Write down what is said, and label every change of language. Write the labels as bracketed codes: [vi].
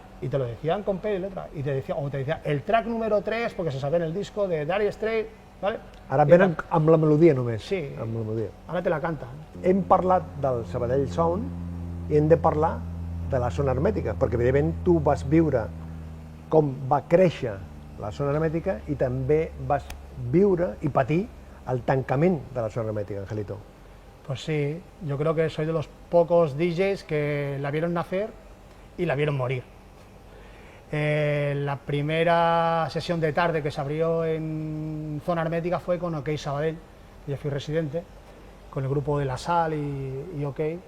[es] Y te lo decían con pe y letra. Y te decía, el track número 3, porque se sabe en el disco de Dire Straits, ¿vale? [ca] Ara venen amb la melodia només. Sí, amb la melodia. Ara te la canten. Hem parlat del Sabadell Sound i hem de parlar de la zona hermètica, perquè evidentment tu vas viure com va créixer la zona hermètica i també vas viure i patir el tancament de la zona hermètica, Angelito. [es] Pues sí, yo creo que soy de los pocos DJs que la vieron nacer y la vieron morir. La primera sesión de tarde que se abrió en zona hermética fue con OK Sabadell, yo fui residente, con el grupo de La Sal y OK.